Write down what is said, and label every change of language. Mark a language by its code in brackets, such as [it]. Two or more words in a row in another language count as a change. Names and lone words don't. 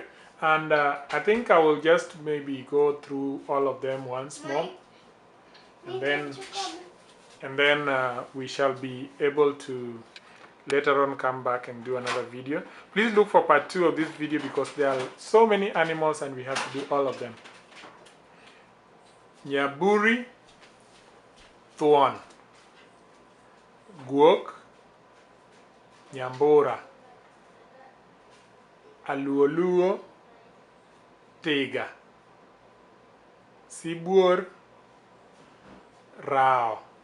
[en] And I think I will just maybe go through all of them once more, and then we shall be able to later on come back and do another video. Please look for part 2 of this video because there are so many animals and we have to do all of them. [luo] Nyaburi, thuon. Guok, nyambura. Aluoluo, tiga. Sibuor, rao.